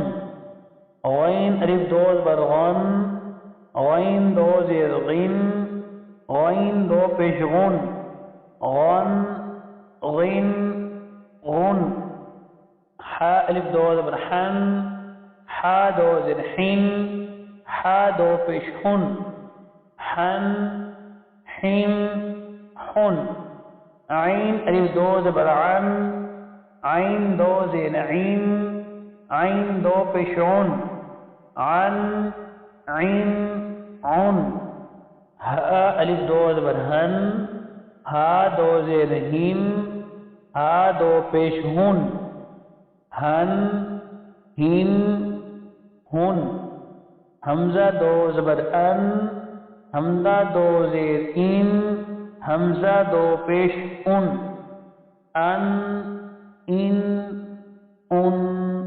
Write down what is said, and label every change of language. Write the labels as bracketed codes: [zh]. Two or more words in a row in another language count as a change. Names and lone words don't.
[ur] غین الف دو زبر غن، غین دو زیر غن، غین دو پیش غن، غن غن غن. حا الف دو زبر حن، حا دو زیر حن، حا دو پیش حن، حن حن حن. عین الف دو زبر عن، عین دو زیر عین، عین دو پیش عن، عن عین عن. ہا الف دو زبر ہن، ہا دو زیر ہن، ہا دو پیش ہن، ہن ہن ہن. حمزہ دو زبر ان، حمزہ دو زیر ان، حمزہ دو پیش ان، ان ان ان.